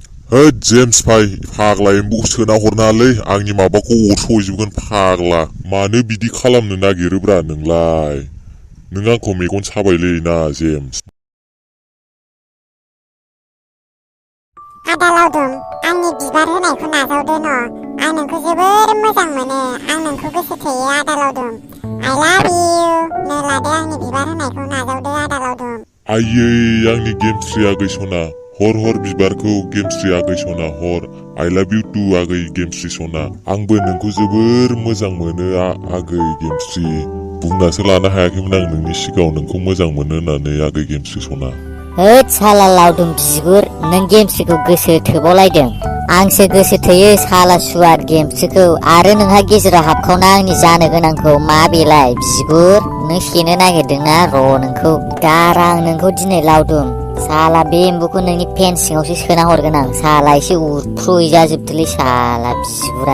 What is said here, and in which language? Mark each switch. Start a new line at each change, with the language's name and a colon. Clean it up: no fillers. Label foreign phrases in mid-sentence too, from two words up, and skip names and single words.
Bodo: जेम्स भाई फाग्ला एम्बुखौ सोना हरनाङालै आंनि माबाखौ अरस'हैजोबगोन फाग्ला मानो बिदि खालामनो नागिरोब्रा नोंलाय नों आंखौ मेगन साबायलै ना जेम्स आदा लावदुम आंनि बिबार होनायखौ नाजावदो न' आं नोंखौ जोबोर मोजां मोनो आं नोंखौ गोसो थोयो आदा लावदुम
English: I love you
Bodo: नो लादो आंनि बिबार होनायखौ नाजावदो आदा लावदुम आयै आंनि गेमस्रि आगै सना हर बिबारखौ गेमस्रि आगै सना हर
English: I love you too
Bodo: आगै गेमस्रि सना आंबो नोंखौ जोबोर मोजां मोनो आगै गेमस्रि बुंनासो लानो हायाखैमोन आं नोंनि सिगाङाव नोंखौ मोजां मोनो होननानै आगै गेमस्रि सना होद साला लावदुम बिगुर नों गेमस्रिखौ गोसो थोबावलायदों आंसो गोसो थोयो साला सुवार गेमस्रिखौ आरो नोंहा गेजेराव हाबखावना आंनि जानो गोनांखौ मा बेलाय बिगुर नों सेनो नागिरदोंना र' नोंखौ गारा आं नोंखौ दिनै लावदुम साला बे एम्बुखौ नोंनि पेन सिङावसो सोना हरगोन आं साला एसे उरफ्रुय जाजोबदोलै साला बिगुरा